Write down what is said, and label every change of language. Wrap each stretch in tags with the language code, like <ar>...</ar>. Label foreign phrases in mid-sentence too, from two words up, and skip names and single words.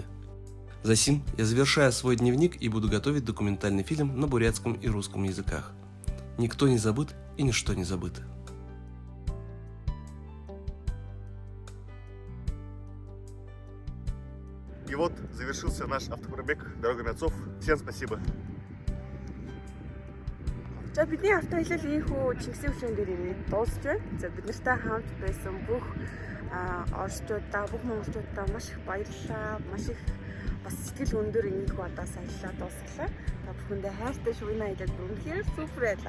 <ru>Засим я завершаю свой дневник и буду готовить документальный фильм на бурятском и русском языках. Никто не забыт и ничто не забыто. И вот завершился наш автопробег дорогами отцов. Всем спасибо.</ru> <mn>За бидний автоаялал ийхүү Чингисийн хөшөөнд дээр ирээд дуусч байна. За бид нартай хамт байсан бүх орчуудаа, бүх монголчуудаа маш их баярлалаа. Маш их бас сэтгэл өндөр ийхүү удаас аяллаа дуусглаа. Та бүхэндээ хайртай шувны аялал үнэхээр супер байлаа.</mn>